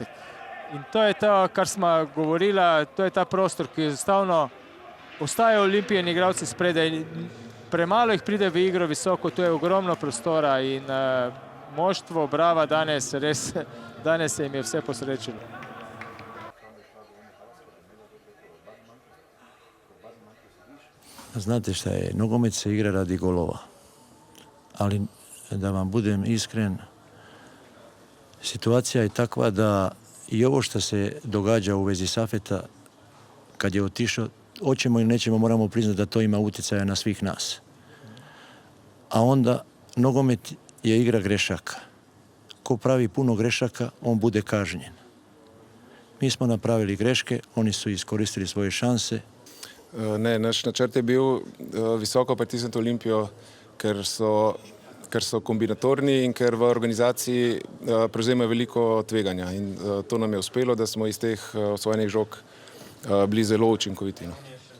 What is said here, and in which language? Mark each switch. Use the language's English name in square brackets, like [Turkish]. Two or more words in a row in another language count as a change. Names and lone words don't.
[Slovenian] In to je to, kar smo govorila, to je ta prostor, ki enostavno ostajajo Olimpijeni igralci spredaj. Premalo jih pride v igro visoko, to je ogromno prostora in moštvo Brava danes se jim je vse posrečilo. [Bosnian] Znate šta je, nogomet se igra radi golova. Ali da vam budem iskren, situacija je takva da i ovo što se događa u vezi Safeta, kad je otišao, hoćemo ili nećemo, moramo priznati da to ima utjecaja na svih nas. A onda nogomet je igra grešaka. Ko pravi puno grešaka, on bude kažnjen. Mi smo napravili greške, oni su iskoristili svoje šanse. [Slovenian] Ne, naš načrt je bil visoko pritisniti Olimpijo, ker so kombinatorni in ker v organizaciji prevzemajo veliko tveganja. In to nam je uspelo, da smo iz teh osvojenih žog bili zelo učinkoviti.